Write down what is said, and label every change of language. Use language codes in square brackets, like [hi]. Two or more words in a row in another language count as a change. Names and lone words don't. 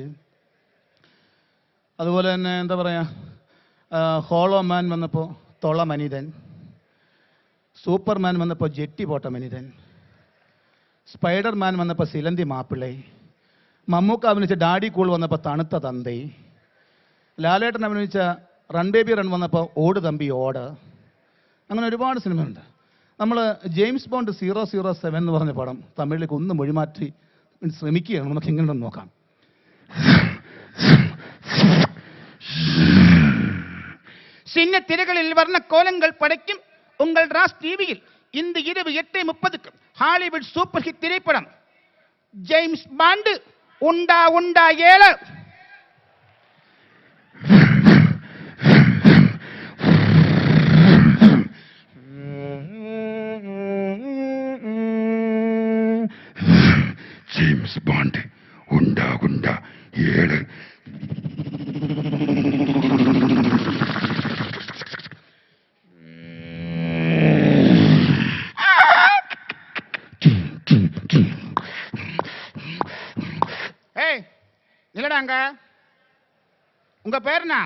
[ml] അതുപോലെ തന്നെ എന്താ പറയുക, ഹോളോ മാൻ വന്നപ്പോൾ [ta] தொள மனிதன், [ml] സൂപ്പർമാൻ വന്നപ്പോൾ [ta] ஜட்டி போட்ட மனிதன், [ml] സ്പൈഡർ മാൻ വന്നപ്പോൾ [ta] சிலந்தி மாப்பிள்ளை, [ml] മമ്മൂക്ക അഭിനയിച്ച ഡാഡി കൂൾ വന്നപ്പോൾ [ta] தணுத்த தந்தை, [ml] ലാലേട്ടൻ അഭിനയിച്ച റൺ ബേബി റൺ വന്നപ്പോൾ [ta] ஓடு தம்பி ஓடு. [ml] അങ്ങനെ ഒരുപാട് സിനിമയുണ്ട്. നമ്മൾ ജെയിംസ് ബോണ്ട് 007 എന്ന് പറഞ്ഞ പടം തമിഴിലേക്ക് ഒന്ന് മൊഴിമാറ്റി ശ്രമിക്കുകയാണ്. നമുക്ക് എങ്ങനെയുണ്ടെന്ന് നോക്കാം. [ta] சின்ன திரைகளில் வர்ண கோலங்கள் படைக்கும் உங்கள் ராஸ் டிவியில் இந்த இரவு 8:30 ஹாலிவுட் சூப்பர் ஹிட் திரைப்படம் ஜேம்ஸ் பாண்ட் உண்டா 7. [ml] ജെയിംസ് ബോണ്ട് ഉണ്ട 7. [ta] ஏய் நில்லடாங்க, உங்க பேர் என்ன?